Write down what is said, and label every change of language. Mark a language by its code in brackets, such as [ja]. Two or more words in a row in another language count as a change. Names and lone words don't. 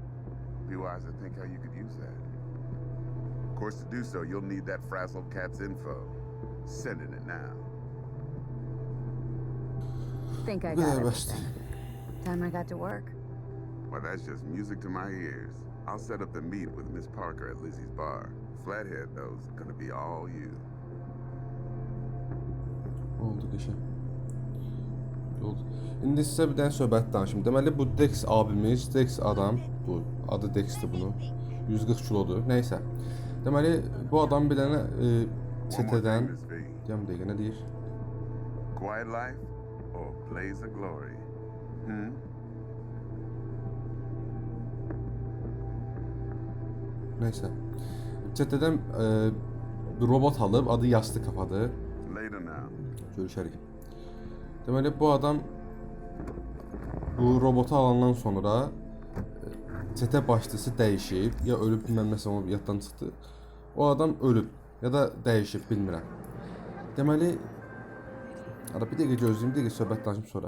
[en] Be wise to think how you could use that. Of course, to do so, you'll need that frazzled cat's info. Sending it now. Think I got it. Time I got to work. Well, that's just music to my ears. I'll set up the meet with Miss Parker at Lizzie's bar. Flathead, though, is gonna be all you. [az] Oldu qəşəng. Oldu. İndi sizə bir dənə söhbət danışım. Deməli bu Dex abimiz, Dex adam, bu adı Dexdir bunun. 140 kilodur. Nəysə. Deməli bu adam bir dənə çetədən deyəm dəqiqə nə deyir? [en] Quiet life or blaze of glory? [az] Nəysə. Çetədən robot alıb, adı Yastı Kafadır. [en] Later now. [az] Görüşərik. Deməli bu adam bu robotu alandan sonra çetə başçısı dəyişib, ya ölüb bilməm nəsə onu yaddan çıxdı. O adam ölüb ya da dəyişib bilmirəm. Deməli bir dəqiqə gözləyim, bir dəqiqə söhbət danışım sonra.